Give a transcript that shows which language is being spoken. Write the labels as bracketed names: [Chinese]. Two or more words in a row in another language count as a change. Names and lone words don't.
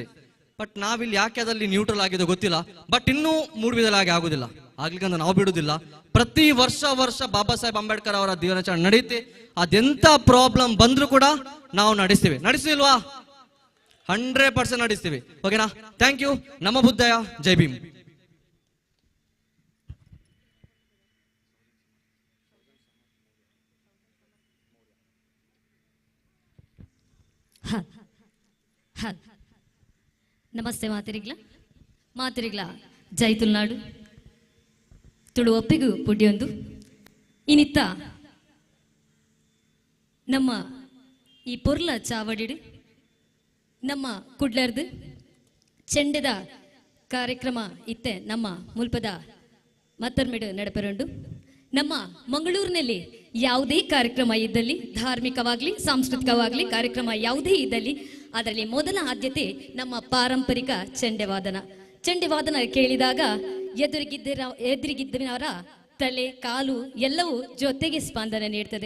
[Kannada] ಬಟ್ ನಾವಿಲ್ಲಿ ಯಾಕೆ ಅದಲ್ಲಿ ನ್ಯೂಟ್ರಲ್ ಆಗಿದೆ ಗೊತ್ತಿಲ್ಲ. ಬಟ್ ಇನ್ನೂ ಮೂಡುಬಿದಿರೆಗೆ ಆಗುದಿಲ್ಲ, ಆಗ್ಲಿಕ್ಕಂತ ನಾವು ಬಿಡುದಿಲ್ಲ. ಪ್ರತಿ ವರ್ಷ ಬಾಬಾ ಸಾಹೇಬ್ ಅಂಬೇಡ್ಕರ್ ಅವರ ದಿನಾಚರಣೆ ನಡೆಯುತ್ತೆ. ಅದೆಂತ ಪ್ರಾಬ್ಲಮ್ ಬಂದ್ರೂ ಕೂಡ ನಾವು ನಡೆಸ್ತೀವಿಲ್ವಾ? 100% ನಡೆಸ್ತೀವಿ. ಓಕೆನಾ? [English] thank you. [Pali] ನಮ ಬುದ್ಧಯ. [Hindi] जय भीम. [Tulu] ನಮಸ್ತೆ ಮಾತಿರಿಗ್ಲ ಜೈ ತುಳುನಾಡು ತುಳು ಒಪ್ಪಿಗೂ ಪುಡ್ಯೊಂದು ಇನ್ನಿತ್ತ ನಮ್ಮ ಈ ಪೊರ್ಲ ಚಾವಡಿಡು ನಮ್ಮ ಕುಡ್ಲರ್ದು ಚೆಂಡೆದ ಕಾರ್ಯಕ್ರಮ ಇತ್ತೆ ನಮ್ಮ ಮುಲ್ಪದ ಮತ್ತರ್ಮಿಡು ನಡಪರುಂಡು. [Kannada] ನಮ್ಮ ಮಂಗಳೂರಿನಲ್ಲಿ ಯಾವುದೇ ಕಾರ್ಯಕ್ರಮ ಇದ್ದಲ್ಲಿ, ಧಾರ್ಮಿಕವಾಗ್ಲಿ ಸಾಂಸ್ಕೃತಿಕವಾಗ್ಲಿ ಕಾರ್ಯಕ್ರಮ ಯಾವುದೇ ಇದ್ದಲ್ಲಿ ಅದರಲ್ಲಿ ಮೊದಲ ಆದ್ಯತೆ ನಮ್ಮ ಪಾರಂಪರಿಕ ಚೆಂಡೆವಾದನ ಕೇಳಿದಾಗ ಎದುರಿಗಿದ್ದವರ ತಲೆ ಕಾಲು ಎಲ್ಲವೂ ಜೊತೆಗೆ ಸ್ಪಂದನೆ ನೀಡ್ತದೆ.